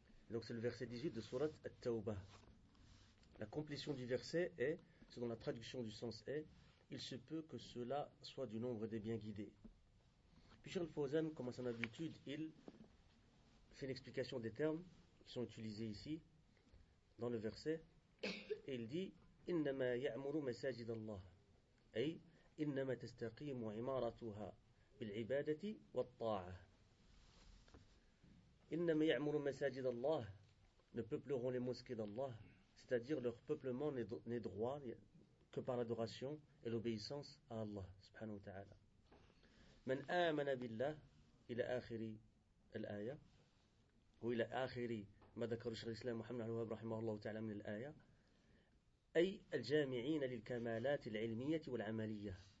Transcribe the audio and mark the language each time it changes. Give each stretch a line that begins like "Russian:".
French: Donc c'est le verset 18 de Sourate At-Tawbah. La complétion du verset est, selon la traduction du sens est, il se peut que cela soit du nombre des bien guidés. Puis Cheikh Al-Fawzan, comme à son habitude, il fait une explication des termes qui sont utilisés ici dans le verset.
Arabic: Et il dit إِنَّمَا يَعْمُرُ مَسَاجِدَ اللَّهِ أي إِنَّمَا تَسْتَقِيمُ عِمَارَتُهَا بِالْعِبَادَةِ وَالطَّاعَةِ. إِنَّمَا يَعْمُرُ مَسَاجِدَ اللَّهِ
French: ne peupleront les mosquées d'Allah, c'est-à-dire leur peuplement n'est droit que par l'adoration et l'obéissance à Allah, subhanahu wa ta'ala.
Arabic: مَنْ آمَنَ بِاللَّهِ إِلَى آخِرِ الْآيَةِ وَإِلَى آخِرِ مَا ذَكَرُ شَرِيْهِ الْإِسْلَامِ مُحَمَّدٍ عَلَى الْوَهَبِ رَحِمَهُ اللَّهُ تَعَالَى مِنَ الْآيَةِ أي الجامعين للكمالات العلمية والعملية.